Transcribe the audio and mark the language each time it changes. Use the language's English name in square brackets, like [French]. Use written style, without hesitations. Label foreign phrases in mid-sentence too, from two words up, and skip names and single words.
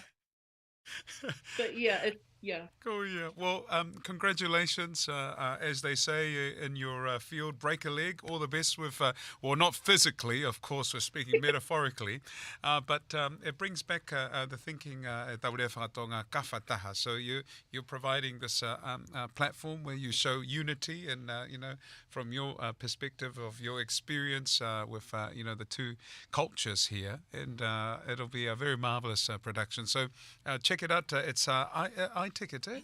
[English] But yeah, yeah. Cool, yeah. Well, congratulations. As they say in your field, break a leg. All the best with, well, not physically, of course, we're speaking metaphorically, but it brings back the thinking, [Māori] taure whātonga kawha taha. [English] So you're providing this platform where you show unity and, from your perspective of your experience with, the two cultures here. And it'll be a very marvelous production. So check it out. It's iTicket, eh?